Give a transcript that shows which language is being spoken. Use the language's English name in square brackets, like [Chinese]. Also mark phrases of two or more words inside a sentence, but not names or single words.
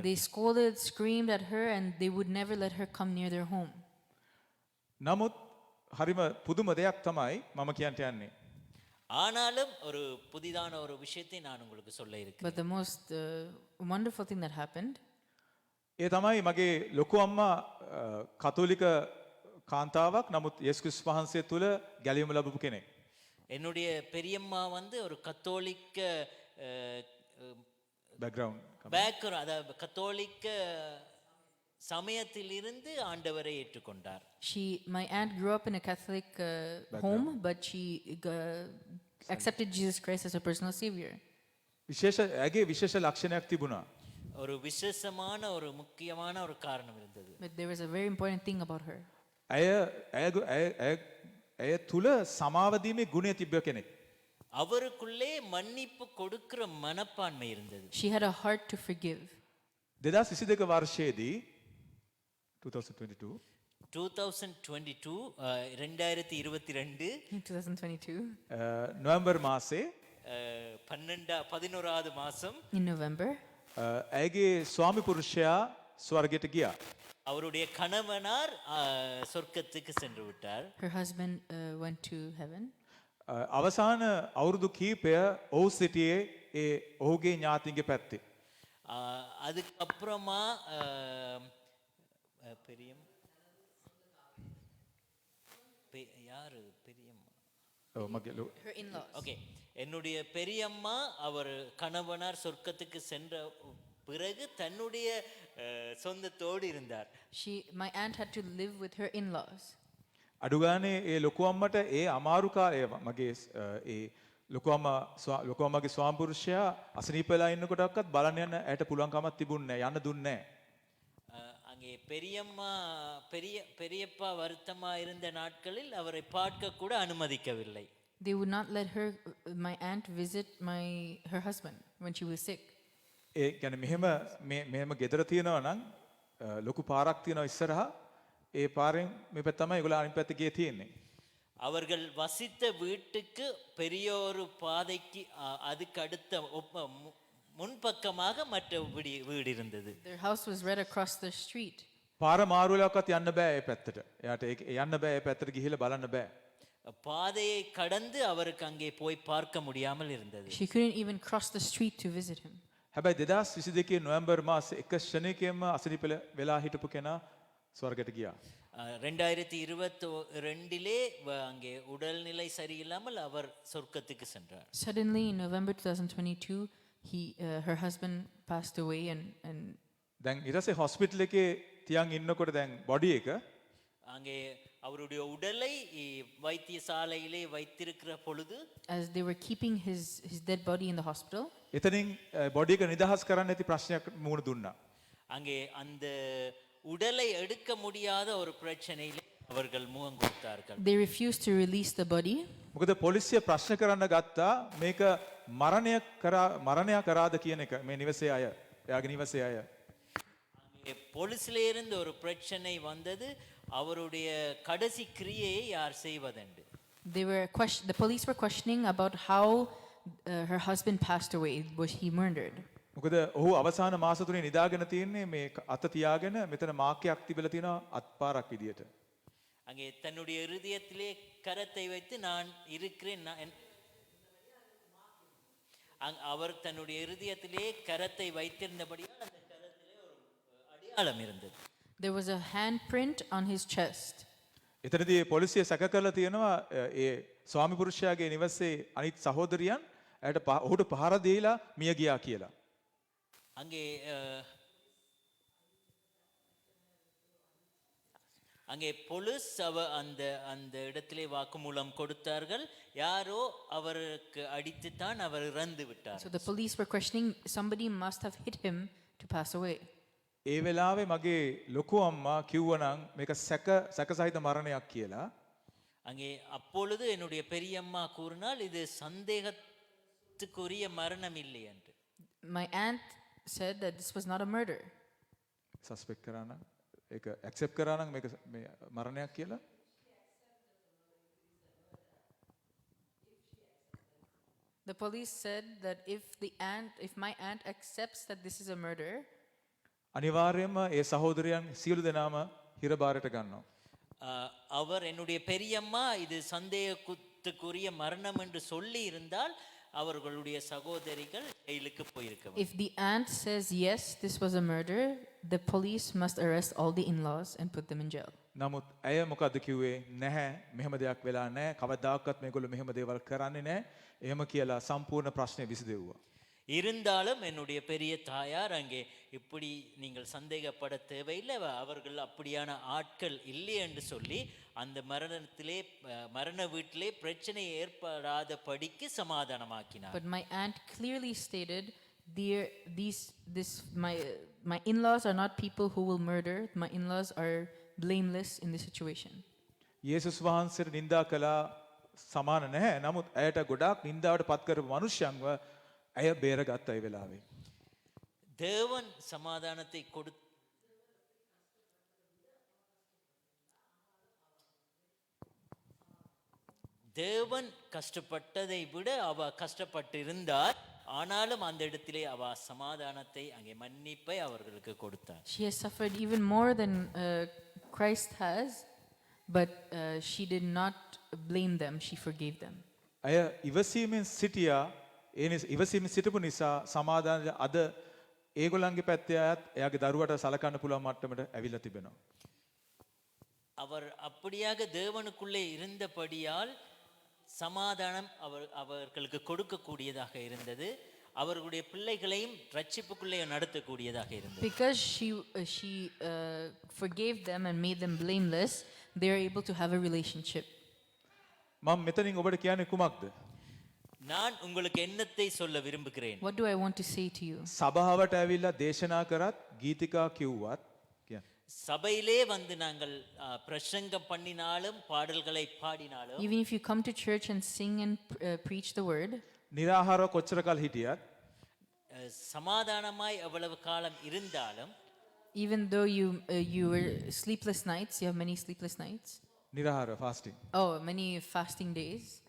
[English] They scolded, screamed at her, and they would never let her come near their home. [Sinhala] නමුත් හරිම පුදුම දෙයක් තමයි මම කියන්ට යන්නේ. [Tamil] ஆனாலும் ஒரு புதிதான ஒரு விஷயத்தை நான் உங்களுக்கு சொல்ல இருக்கிறேன். [English] But the most wonderful thing that happened, [Sinhala] ඒ තමයි මගේ ලොකු අම්මා කතෝලික කාන්තාවක් නමුත් යේසුස් ක්‍රිස්තුස් වහන්සේ තුල ගැලවීම ලැබපු කෙනෙක්. [Tamil] என்னுடைய பெரியம்மா வந்து ஒரு கத்தோலிக்க බෑග්ග්‍රවුන්ඩ් பேக்ரவுண்ட், அதாவது கத்தோலிக்க சமயத்திலிருந்து ஆண்டவரை ஏற்றுக்கொண்டார். [English] my aunt grew up in a Catholic home, but she accepted Jesus Christ as her personal savior. [Sinhala] ඇගේ විශේෂ ලක්ෂණයක් තිබුණා. [Tamil] ஒரு விசேஷமான ஒரு முக்கியமான ஒரு காரணம் இருந்தது. [English] But there was a very important thing about her. [Sinhala] ඇය තුල සමාව දීමේ ගුණය තිබ්බ කෙනෙක්. [Tamil] அவருக்குள்ளே மன்னிப்பு கொடுக்கிற மனப்பான்மை இருந்தது. [English] She had a heart to forgive. [Sinhala] 2022 වර්ෂයේදී 2022 2022 [English] In 2022, [Sinhala] නොවැම්බර් මාසේ [Tamil] 11வது மாசம் [English] in November, [Sinhala] ඇයගේ ස්වාමි පුරුෂයා ස්වර්ගයට ගියා. [Tamil] அவருடைய கணவனார் சொர்க்கத்துக்கு சென்று விட்டார். [English] her husband went to heaven. [Sinhala] අවසාන අවුරුදු කීපය ඔහු සිටියේ ඒ ඔහුගේ ඥාතින්ගේ පැත්තේ. [Tamil] அதுக்கப்புறமா யாரு பெரியம்மா? [Sinhala] ඔව් මගේ [English] Her in-laws. [Tamil] ஓகே, என்னுடைய பெரியம்மா அவர் கணவனார் சொர்க்கத்துக்கு சென்ற பிறகு தன்னுடைய சொந்தத்தோடு இருந்தார். [English] My aunt had to live with her in-laws. [Sinhala] අඩු ගානේ ඒ ලොකු අම්මට ඒ අමාරු කාලය මගේ ඒ ලොකු අම්මාගේ ස්වාමි පුරුෂයා අසනීප වෙලා ඉන්නකොටවත් බලන්න යන්න ඇයට පුළුවන් කමක් තිබුණේ නැහැ. යන්න දුන්නේ නැහැ. [Tamil] அங்கே பெரியப்பா வருத்தமா இருந்த நாட்களில் அவரை பார்க்க கூட அனுமதிக்கவில்லை. [English] They would not let my aunt visit her husband when she was sick. [Sinhala] ඒ කියන්නේ මෙහෙම ගෙදර තියෙනවා නම් ලොකු පාරක් තියෙනවා ඉස්සරහා. ඒ පාරෙන් මේ පැත්ත තමයි ඒගොල්ලෝ අනිත් පැත්තේ ගියේ තියෙන්නේ. [Tamil] அவர்கள் வசித்த வீட்டுக்கு பெரிய ஒரு பாதைக்கு அதுக்கு அடுத்த முன்பக்கமாக மற்ற வீடு இருந்தது. [English] Their house was right across the street. [Sinhala] පාර මාරු වෙලාවකත් යන්න බෑ ඒ පැත්තට. එයාට යන්න බෑ ඒ පැත්තට ගිහිල්ලා බලන්න බෑ. [Tamil] பாதையை கடந்து அவருக்கு அங்கே போய் பார்க்க முடியாமல் இருந்தது. [English] She couldn't even cross the street to visit him. [Sinhala] හැබැයි 2022 නොවැම්බර් මාසේ එක ක්ෂණයකින්ම අසනීප වෙලා හිටපු කෙනා ස්වර්ගයට ගියා. [Tamil] 2022 அங்கே உடல்நிலை சரியில்லாமல் அவர் சொர்க்கத்துக்கு சென்றார். [English] Suddenly in November 2022, her husband passed away, and [Sinhala] දැන් ඊට පස්සේ හොස්පිටල් එකේ තියන් ඉන්නකොට දැන් බොඩි එක [Tamil] அங்கே அவருடைய உடலை வைத்தியசாலையிலே வைத்திருக்கிற பொழுது [English] as they were keeping his dead body in the hospital, [Sinhala] එතනින් බොඩි එක නිදහස් කරන්න ඇති ප්‍රශ්නයක් මුහුණ දුන්නා. [Tamil] அங்கே அந்த உடலை எடுக்க முடியாத ஒரு பிரச்சனையிலே அவர்கள் முகம் கொடுத்தார்கள். [English] they refused to release the body. [Sinhala] මොකද පොලිසිය ප්‍රශ්න කරන්න ගත්තා මේක මරණයක් කරාද කියන එක මේ නිවසේ අය එයාගේ නිවසේ අය. [Tamil] போலீஸ்ல இருந்து ஒரு பிரச்சனை வந்தது, அவருடைய கடைசி கிரியையை யார் செய்வதென்று. [English] The police were questioning about how her husband passed away. Was he murdered? [Sinhala] මොකද ඔහු අවසාන මාස තුනේ නිදාගෙන තියෙන්නේ මේ අත තියාගෙන මෙතන මාක්කයක් තිබිලා තියෙනවා අත්පාරක් විදියට. [Tamil] அங்கே தன்னுடைய இருதயத்திலே கரத்தை வைத்து நான் இருக்கிறேன் அவர் தன்னுடைய இருதயத்திலே கரத்தை வைத்திருந்தபடியால் அந்த கரத்திலே ஒரு அடையாளம் இருந்தது. [English] There was a handprint on his chest. [Sinhala] එතනදී පොලිසිය සැක කරලා තියෙනවා ඒ ස්වාමි පුරුෂයාගේ නිවසේ අනිත් සහෝදරියන් ඇයට ඔහුට පහර දීලා මිය ගියා කියලා. [Tamil] அங்கே அங்கே போலீஸ் அந்த அந்த இடத்திலே வாக்குமூலம் கொடுத்தார்கள். யாரோ அவருக்கு அடித்துத்தான் அவர் இறந்து விட்டார். [English] So the police were questioning, somebody must have hit him to pass away. [Sinhala] ඒ වෙලාවේ මගේ ලොකු අම්මා කිව්වනම් මේක සැකසහිත මරණයක් කියලා. [Tamil] அங்கே அப்பொழுது என்னுடைய பெரியம்மா கூறினால் இது சந்தேகத்துக்குரிய மரணம் இல்லை என்று. [English] My aunt said that this was not a murder. [Sinhala] සස්පෙක්ට් කරා නම් ඒක ඇක්සෙප්ට් කරා නම් මේක මේ මරණයක් කියලා. [English] The police said that if my aunt accepts that this is a murder, [Sinhala] අනිවාර්යයෙන්ම ඒ සහෝදරයන් සියලු දෙනාම හිරබාරයට ගන්නවා. [Tamil] அவர் என்னுடைய பெரியம்மா இது சந்தேகத்துக்குரிய மரணம் என்று சொல்லி இருந்தால் அவர்களுடைய சகோதரிகள் ஜெயிலுக்கு போயிருக்க. [English] if the aunt says yes, this was a murder, the police must arrest all the in-laws and put them in jail. [Sinhala] නමුත් ඇය මොකද්ද කිව්වේ? නැහැ මෙහෙම දෙයක් වෙලා නැහැ. කවදාකවත් මේගොල්ලෝ මෙහෙම දේවල් කරන්නේ නැහැ. එහෙම කියලා සම්පූර්ණ ප්‍රශ්නේ විසඳෙව්වා. [Tamil] இருந்தாலும் என்னுடைய பெரிய தாயார் அங்கே இப்படி நீங்கள் சந்தேகப்பட தேவையில்லை, அவர்கள் அப்படியான ஆட்கள் இல்லை என்று சொல்லி அந்த மரண வீட்டிலே பிரச்சனை ஏற்படாத படிக்கு சமாதானமாக்கினார். [English] But my aunt clearly stated, my in-laws are not people who will murder. My in-laws are blameless in this situation. [Sinhala] යේසුස් වහන්සේට නිඳා කළා සමාන නැහැ. නමුත් ඇයට ගොඩාක් නිඳාවට පත් කරපු මිනිස්යන්ව ඇය බේරගත්තා ඒ වෙලාවේ. [Tamil] தேவன் சமாதானத்தை தேவன் கஷ்டப்பட்டதை விட அவ கஷ்டப்பட்டிருந்தார். ஆனாலும் அந்த இடத்திலே அவ சமாதானத்தை அங்கே மன்னிப்பை அவர்களுக்கு கொடுத்தார். [English] She has suffered even more than Christ has, but she did not blame them. She forgave them. [Sinhala] ඇය ඉවසීමෙන් සිටියා. ඉවසීමෙන් සිටපු නිසා සමාදානය අද ඒගොල්ලන්ගේ පැත්තේ අයත් එයාගේ දරුවට සලකන්න පුළුවන් මට්ටමට ඇවිල්ලා තිබෙනවා. [Tamil] அவர் அப்படியாக தேவனுக்குள்ளே இருந்தபடியால் சமாதானம் அவர்களுக்கு கொடுக்கக்கூடியதாக இருந்தது. அவர்களுடைய பிள்ளைகளையும் ரட்சிப்புக்குள்ளே நடத்தக்கூடியதாக இருந்தது. [English] Because she forgave them and made them blameless, they are able to have a relationship. [Sinhala] මම මෙතනින් ඔබට කියන්නේ කුමක්ද? [Tamil] நான் உங்களுக்கு என்னத்தை சொல்ல விரும்புகிறேன்? [English] What do I want to say to you? [Sinhala] සභාවට ඇවිල්ලා දේශනා කරත් ගීතිකා කිව්වත් කියන්නේ [Tamil] சபையிலே வந்து நாங்கள் பிரசங்கம் பண்ணினாலும் பாடல்களை பாடினாலும், [English] Even if you come to church and sing and preach the word, [Sinhala] निराहारව කොච්චර කල් හිටියත් [Tamil] சமாதானமாய் எவ்வளவு காலம் இருந்தாலும், [English] even though you were sleepless nights, you have many sleepless nights. [Sinhala] නිරාහාර fasting. [English] Oh, many fasting days.